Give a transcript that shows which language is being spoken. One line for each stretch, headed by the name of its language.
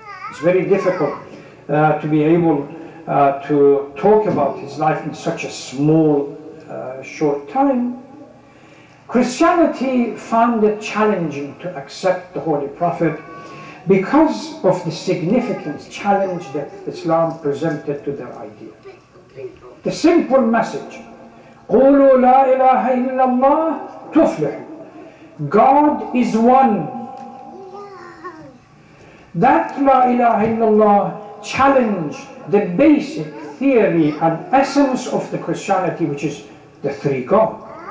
English: It's very difficult to be able to talk about his life in such a small, short time. Christianity found it challenging to accept the Holy Prophet because of the significant challenge that Islam presented to their idea. The simple message,
Arabic: قُولُوا لَا إِلَهَ إِلَّا اللَّهِ تُفْلِحُ.
English: God is one. That La ilaha illallah challenged the basic theory and essence of the Christianity, which is the three God.